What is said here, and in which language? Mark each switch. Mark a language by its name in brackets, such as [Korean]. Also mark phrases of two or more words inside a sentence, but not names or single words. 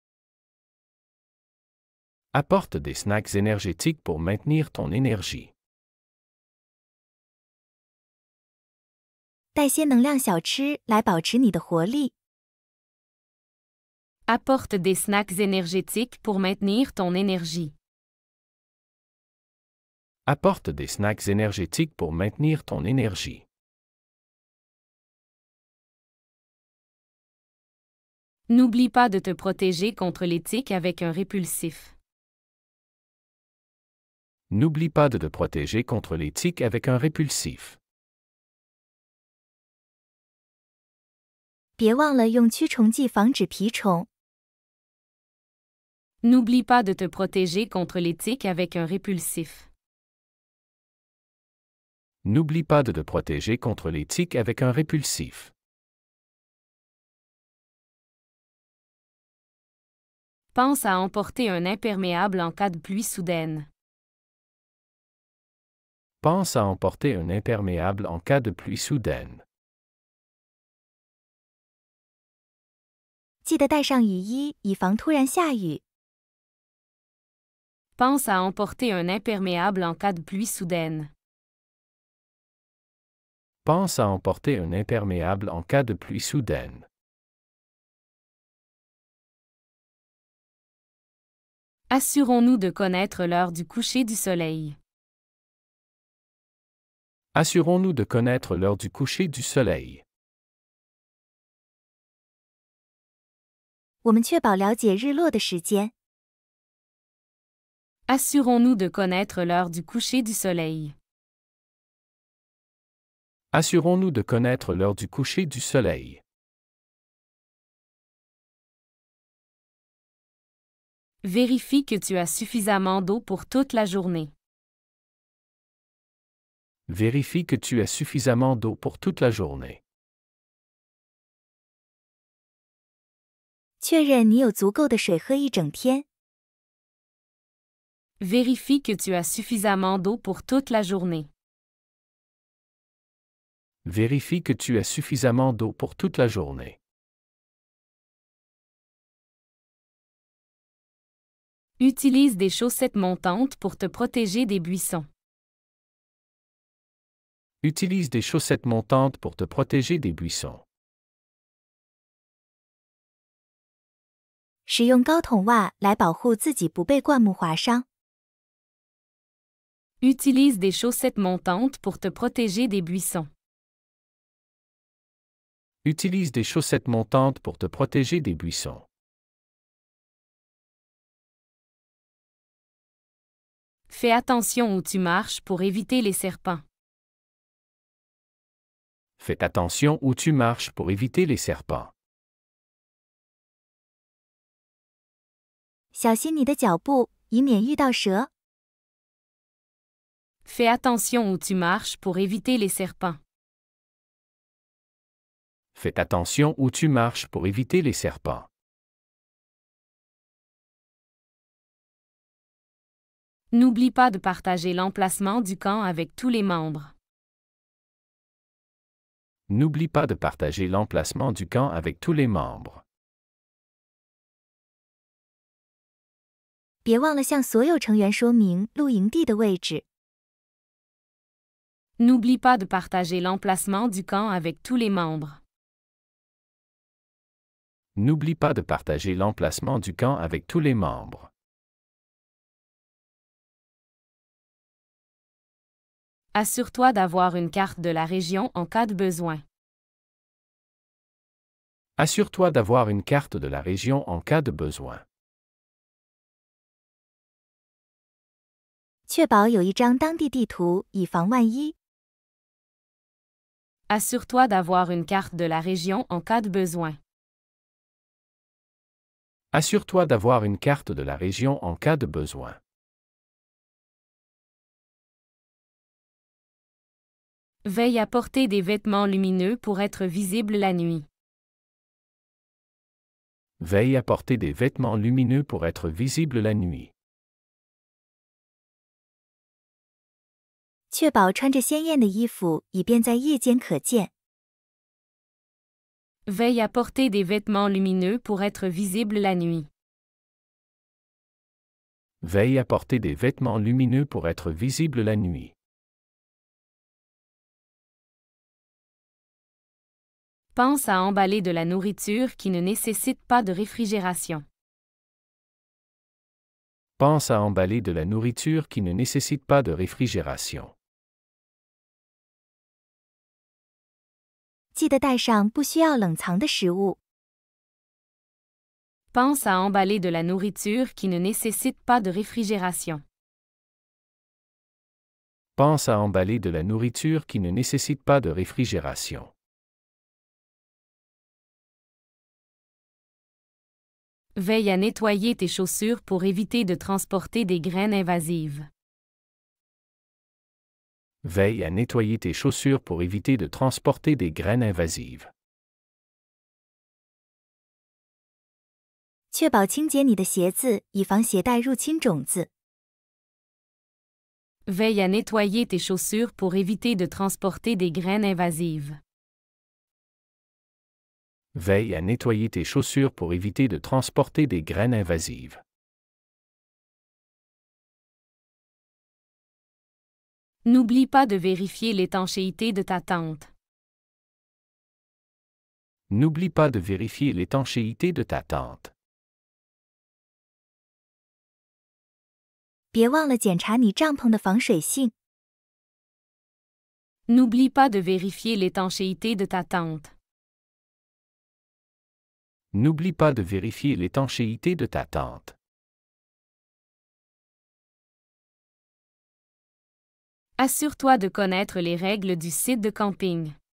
[French] Apporte des snacks énergétiques pour maintenir ton énergie. [Chinese] 带些能量小吃来保持你的活力。 [French] Apporte des snacks énergétiques pour maintenir ton énergie. Apporte des snacks énergétiques pour maintenir ton énergie. N'oublie pas de te protéger contre les tiques avec un répulsif. N'oublie pas de te protéger contre les tiques avec un répulsif. [Chinese] 别忘了用驱虫剂防止蜱虫。 [French] N'oublie pas de te protéger contre les tiques avec un répulsif. N'oublie pas de te protéger contre les tiques avec un répulsif. Pense à emporter un imperméable en cas de pluie soudaine. Pense à emporter un imperméable en cas de pluie soudaine. [Chinese] 记得带上雨衣，以防突然下雨。 [French] Pense à emporter un imperméable en cas de pluie soudaine. Pense à emporter un imperméable en cas de pluie soudaine. Assurons-nous de connaître l'heure du coucher du soleil. Assurons-nous de connaître l'heure du coucher du soleil. [Chinese] 我们确保了解日落的时间。 [French] Assurons-nous de connaître l'heure du coucher du soleil. Assurons-nous de connaître l'heure du coucher du soleil. Vérifie que tu as suffisamment d'eau pour toute la journée. Vérifie que tu as suffisamment d'eau pour toute la journée. [Chinese] 确认你有足够的水喝一整天。 [French] Vérifie que tu as suffisamment d'eau pour toute la journée. Vérifie que tu as suffisamment d'eau pour toute la journée. Utilise des chaussettes montantes pour te protéger des buissons. Utilise des chaussettes montantes pour te protéger des buissons. [Chinese] 使用高筒袜来保护自己不被灌木划伤。 [French] Utilise des chaussettes montantes pour te protéger des buissons. Utilise des chaussettes montantes pour te protéger des buissons. Fais attention où tu marches pour éviter les serpents. Fais attention où tu marches pour éviter les serpents. [Chinese] 小心你的脚步，以免遇到蛇。 [French] Fais attention où tu marches pour éviter les serpents. Fais attention où tu marches pour éviter les serpents. N'oublie pas de partager l'emplacement du camp avec tous les membres. N'oublie pas de partager l'emplacement du camp avec tous les membres. [Chinese] 别忘了向所有成员说明露营地的位置。 [French] N'oublie pas de partager l'emplacement du camp avec tous les membres. N'oublie pas de partager l'emplacement du camp avec tous les membres. Assure-toi d'avoir une carte de la région en cas de besoin. Assure-toi d'avoir une carte de la région en cas de besoin. [Chinese] 确保有一张当地地图，以防万一。 [French] Assure-toi d'avoir une carte de la région en cas de besoin. Assure-toi d'avoir une carte de la région en cas de besoin. Veille à porter des vêtements lumineux pour être visible la nuit. Veille à porter des vêtements lumineux pour être visible la nuit. [Chinese] 确保穿着鲜艳的衣服，以便在夜间可见。 [French] Veille à porter des vêtements lumineux pour être visible la nuit. Veille à porter des vêtements lumineux pour être visible la nuit. Pense à emballer de la nourriture qui ne nécessite pas de réfrigération. Pense à emballer de la nourriture qui ne nécessite pas de réfrigération. [Chinese] 记得带上不需要冷藏的食物。 [French] Pense à emballer de la nourriture qui ne nécessite pas de réfrigération. Pense à emballer de la nourriture qui ne nécessite pas de réfrigération. Veille à nettoyer tes chaussures pour éviter de transporter des graines invasives. Veille à nettoyer tes chaussures pour éviter de transporter des graines invasives. [Chinese] 确保清洁你的鞋子，以防携带入侵种子。 [French] Veille à nettoyer tes chaussures pour éviter de transporter des graines invasives. Veille à nettoyer tes chaussures pour éviter de transporter des graines invasives. N'oublie pas de vérifier l'étanchéité de ta tente. N'oublie pas de vérifier l'étanchéité de ta tente. [Chinese] 别忘了检查你帐篷的防水性。 [French] N'oublie pas de vérifier l'étanchéité de ta tente. N'oublie pas de vérifier l'étanchéité de ta tente. Assure-toi de connaître les règles du site de camping.